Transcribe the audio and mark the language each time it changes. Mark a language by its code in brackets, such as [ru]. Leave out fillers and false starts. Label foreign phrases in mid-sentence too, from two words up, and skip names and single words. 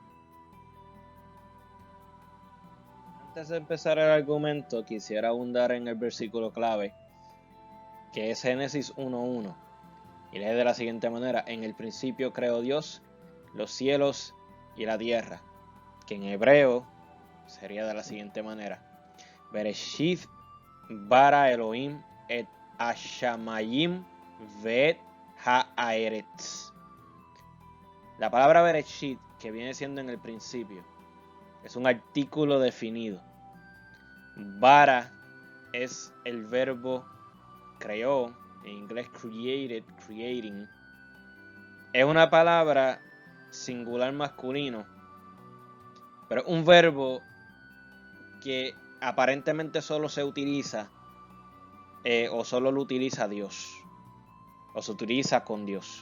[es] Antes de empezar el argumento, quisiera abundar en el versículo clave, que es Génesis 1:1, y lee de la siguiente manera: en el principio creó Dios los cielos y la tierra, que en hebreo sería de la siguiente manera: [he] בראשית ברא אלהים את השמים ואת הארץ. [es] La palabra Bereshit, que viene siendo en el principio, es un artículo definido. Bara es el verbo creó, en inglés [en] created, creating. [es] Es una palabra singular masculino, pero un verbo que aparentemente solo se utiliza o solo lo utiliza Dios, o se utiliza con Dios.